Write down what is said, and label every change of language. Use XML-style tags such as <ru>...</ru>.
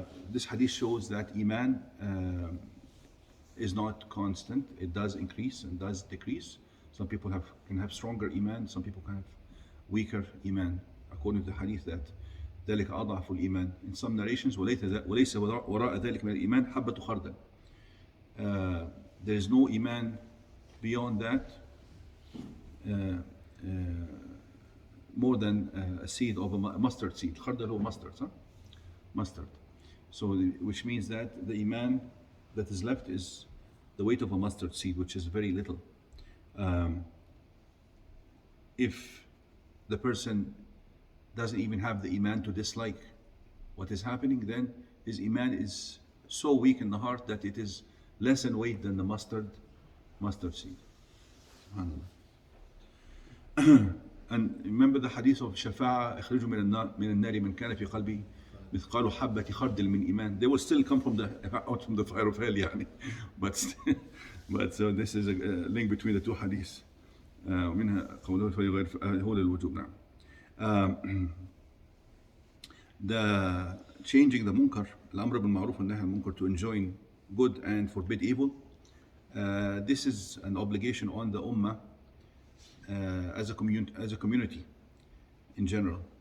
<en>This hadith shows that Iman is not constant. It does increase and does decrease. Some people can have stronger Iman, some people can have weaker Iman, according to the hadith that</en> <ar>ذلك أضعف الإيمان.</ar> <en>In some narrations</en> <ar>وليس وراء ذلك من الإيمان حبة خردل.</ar> <en>There is no Iman beyond that more than a seed of a mustard seed.</en> <ar>خردل هو</ar> <en>mustard, huh? Mustard. So which means that the Iman that is left is the weight of a mustard seed, which is very little. If the person doesn't even have the Iman to dislike what is happening, then his Iman is so weak in the heart that it is less in weight than the mustard seed. And remember the hadith of Shafa'a,</en> <ar>اخرجوا من النار من كان في قلبي مثقال حبة خردل من إيمان.</ar> <en>They will still come out from the fire of hell, يعني. But so this is a link between the two hadiths.</en> <ar>ومنها قوله فليغير هو للوجوب. نعم.</ar> <en>The changing the munkar,</en> <ar>الأمر بالمعروف والنهي عن المنكر,</ar> <en>to enjoin good and forbid evil. This is an obligation on the ummah as a community in general.</en>